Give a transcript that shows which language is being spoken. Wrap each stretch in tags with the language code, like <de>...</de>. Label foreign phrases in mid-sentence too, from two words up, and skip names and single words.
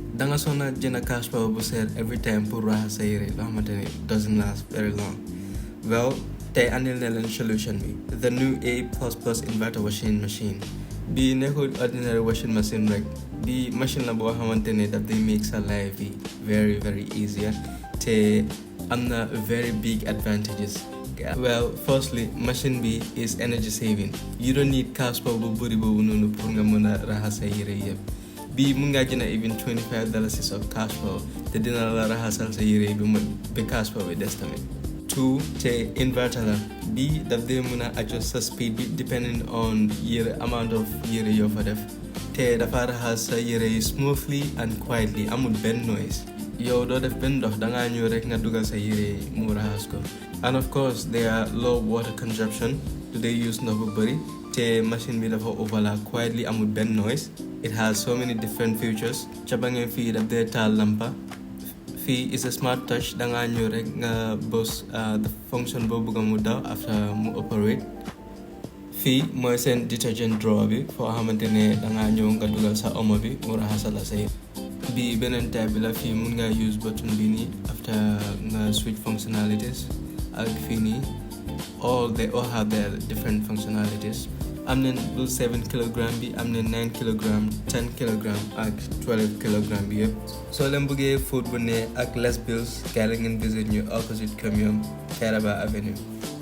<wo>danga sona jëna</wo> <en>cash power</en> <wo>bu seer</wo> <en>every time</en> <wo>pour raxas sa yére loo xamante ne</wo> <en>doesn't last very long. Well,</en> <wo>tey andil na leen solution bi,</wo> <en>the new A++ inverter washing machine.</en> <wo>Bi nekkul</wo> <en>ordinary washing machine</en> <wo>rek, bi machine la boo xamante ne daf day make sa life bi</wo> <en>very very easier</en> <wo>te am na</wo> <en>very big advantages. Well, firstly, machine B is energy saving. You don't need cash power</en> <wo>bu bari boobu noonu pour nga mën a raxas sa yére yëpp. Bi mun ngaa jënd</wo> <en>even $25 of cash power</en> <wo>te dina la raxasal sa yére bi</wo> <en>cash power</en> <wo>bi des tamit. 2 te inverter la bi daf dee mën a adjust sa speed bi</wo> <en>depending on</en> <wo>yére</wo> <en>amount of</en> <wo>yére yoo fa def te dafa raxas sa yére yi</wo> <en>smoothly and quietly,</en> <wo>amul benn noise. Yow doo def benn ndox dangaa ñëw rek nga dugal sa yére mu raxas ko.</wo> <en>And of course they are low water consumption, do they use</en> <wo>ndox bu bëri te machine bi dafa</wo> <en>overlock quietly,</en> <wo>amul benn</wo> <en>noise. It has so many different features.</en> <wo>ca ba ngeen fii daf dee taal lampa.</wo> <en>Fii is a smart touch,</en> <wo>dangaa ñëw rek nga bës</wo> <en>the function</en> <wo>boo bëgg mu daw after mu operate. Fii mooy seen</wo> <en>detergent drawer</en> <wo>bi foo xamante ne dangaa ñëw nga dugal sa omo bi mu raxasal la sa bi beneen type bi la. Fii mun nga use button bi nii after nga</wo> <en>switch functionalities</en> <wo>ak fii nii</wo> <en>they all have their different functionalities.</en> <wo>am nañ bu 7 kilogram bi, am nañ 9 kilogram, 10 kilogram ak 12 kilogram bi yëpp. soo leen bëggee food bu ne ak</wo> <en>less bills</en> <wo>kaay la ngeen visit ñu opposite Comium Kairaba Avenue.</wo>